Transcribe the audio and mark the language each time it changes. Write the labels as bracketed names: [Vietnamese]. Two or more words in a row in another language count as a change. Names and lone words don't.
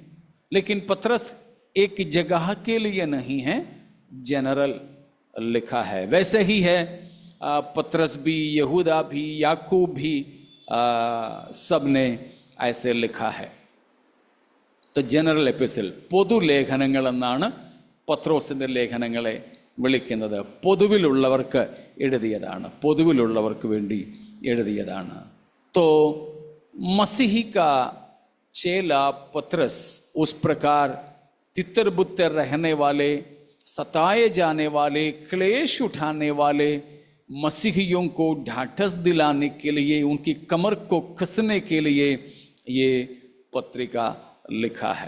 [Hindi] लेकिन पत्रस एक जगह के लिए नहीं है, जनरल लिखा है। वैसे ही है पत्रस भी, यहूदा भी, याकूब भी, सब ने ऐसे लिखा है। [Malayalam] तो [English] General Epistle, [Malayalam] പൊതുലേഖനങ്ങൾ എന്നാണ് പത്രോസിൻ്റെ ലേഖനങ്ങളെ വിളിക്കുന്നത്. പൊതുവിലുള്ളവർക്ക് എഴുതിയതാണ്, പൊതുവിലുള്ളവർക്ക് വേണ്ടി എഴുതിയതാണ്. [Hindi] तो मसीही का चेला पत्रस उस प्रकार तितर बुतर रहने वाले, सताए जाने वाले, क्लेश उठाने वाले मसीहियों को ढाढ़स दिलाने के लिए, उनकी कमर को कसने के लिए ये पत्रिका लिखा है।